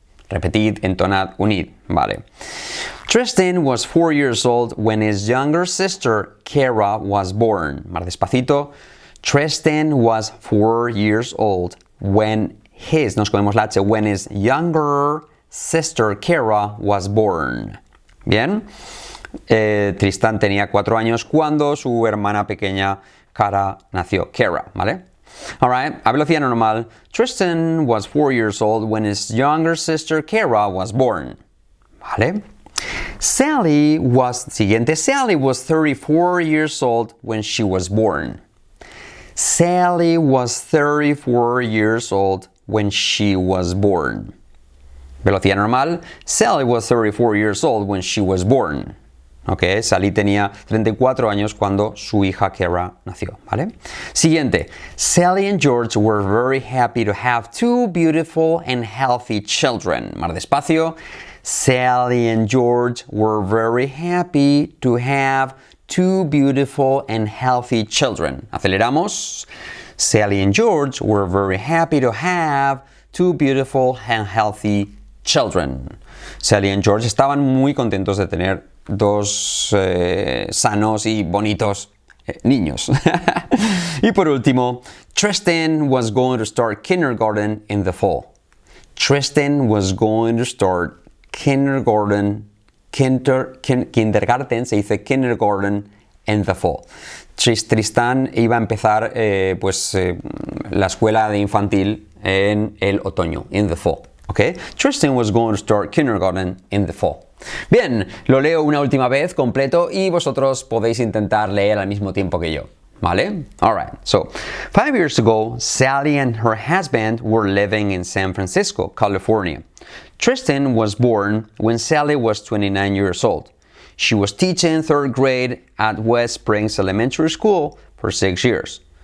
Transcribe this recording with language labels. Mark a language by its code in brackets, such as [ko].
[es] Repetid, entonad, unid, vale. [en] Tristan was 4 years old when his younger sister, Kara, was born. [es] Más despacito. [en] Tristan was 4 years old when his younger sister, Kara, was born. [es] Bien. Tristan tenía 4 años cuando su hermana pequeña Kara nació. Kara, ¿vale? Alright, a velocidad normal. [en] Tristan was 4 years old when his younger sister Kara was born. ¿Vale? Sally was 34 years old when she was born. Sally was 34 years old when she was born. [es] Velocidad normal. [en] Sally was 34 years old when she was born. [es] Ok, Sally tenía 34 años cuando su hija Kara nació, ¿vale? Siguiente. [en] Sally and George were very happy to have 2 beautiful and healthy children. [es] Más despacio. [en] Sally and George were very happy to have 2 beautiful and healthy children. [es] Aceleramos. [en] Sally and George were very happy to have 2 beautiful and healthy children. [es] Sally and George estaban muy contentos de tener 2 sanos y bonitos niños. Y por último, [en] Tristan was going to start kindergarten in the fall. Tristan was going to start kindergarten, [es] se dice [en] kindergarten in the fall. [es] Tristan iba a empezar la escuela de infantil en el otoño, [en] in the fall. Okay? Tristan was going to start kindergarten in the fall. [es] Bien, lo leo una última vez completo y vosotros podéis intentar leer al mismo tiempo que yo. ¿Vale? [en] Alright, so 5 years ago, Sally and her husband were living in San Francisco, California. Tristan was born when Sally was 29 years old. She was teaching 3rd grade at West Springs Elementary School for 6 years.